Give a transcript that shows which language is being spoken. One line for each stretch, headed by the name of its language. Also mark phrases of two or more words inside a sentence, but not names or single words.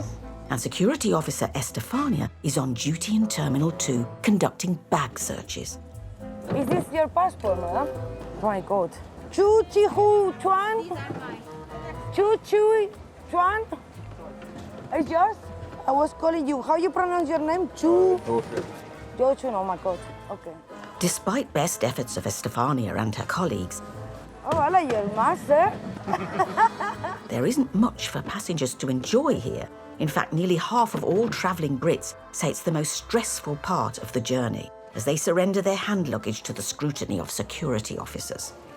English: And Security Officer Estefania is on duty in Terminal 2, conducting bag searches. Is this your passport, madam? Oh my God. Chu Chi Chuan? Chu Chui Chuan? It's yours? I was calling you. How you pronounce your name? Chu? Jo Chun, oh my God. Okay. Despite best efforts of Estefania and her colleagues, Oh, I like your master. there isn't much for passengers to enjoy here. In fact, nearly half of all travelling Brits say it's the most stressful part of the journey, as they surrender their hand luggage to the scrutiny of security officers.